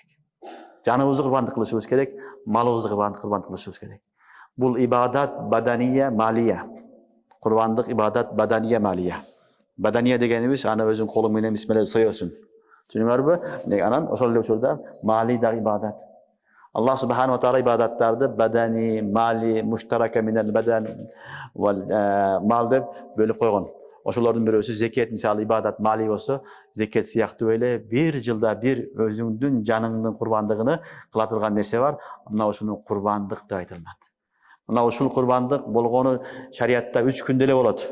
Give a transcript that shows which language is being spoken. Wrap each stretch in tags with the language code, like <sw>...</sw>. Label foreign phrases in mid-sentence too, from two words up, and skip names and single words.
<ky>Жаныбызды курбандык кылышыбыз керек, малыбызды курбандык кылышыбыз керек. Бул</ky> <ar>عبادة بدنية مالية.</ar> <ky>Курбандык</ky> <ar>عبادة بدنية مالية.</ar> <ky>Баданија дегенибиз аны өзүң колуң менен бисмилла соёсуң. Түшүнүңөрбү? Анан ошол эле учурда мали да ибадат.</ky> <ar>الله سبحانه وتعالى</ar> <ky>ибадаттарды</ky> <ar>بدني، مالي، مشتركة من البدن والمال</ar> <ky>деп бөлүп койгон. Ошолордун бирөөсү зекет, мисалы</ky> <ar>عبادة مالية</ar> <ky>болсо, зекет сыяктуу эле бир жылда бир өзүңдүн жаныңдын курбандыгын кыла турган нерсе бар. Мына ошону курбандык деп айтылат. Мына ушул курбандык болгону шариатта 3 күндө эле болот.</ky>